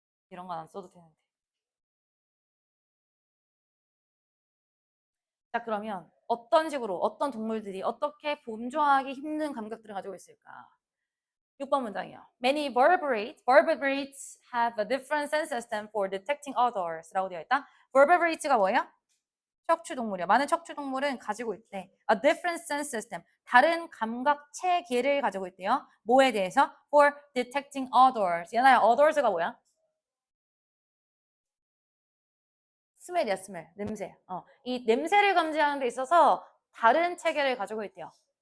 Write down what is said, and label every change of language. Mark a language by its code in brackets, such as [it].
[ko] 이런 건 안 써도 되는데. 자, 그러면 어떤 식으로 어떤 동물들이 어떻게 범주하기 힘든 감각들을 가지고 있을까? 6번 문장이요. [en] Many vertebrates have a different sense system for detecting others [ko] 라고 되어 있다. [en] vertebrates가 [ko] 뭐예요? 척추동물이야. 많은 척추동물은 가지고 있대. [en] A different sense system. [ko] 다른 감각 체계를 가지고 있대요. 뭐에 대해서? [en] For detecting odors. [ko] 얘나야, odors가 뭐야? 스멜이야, 스멜. 냄새. 이 냄새를 감지하는 데 있어서 다른 체계를 가지고 있대요.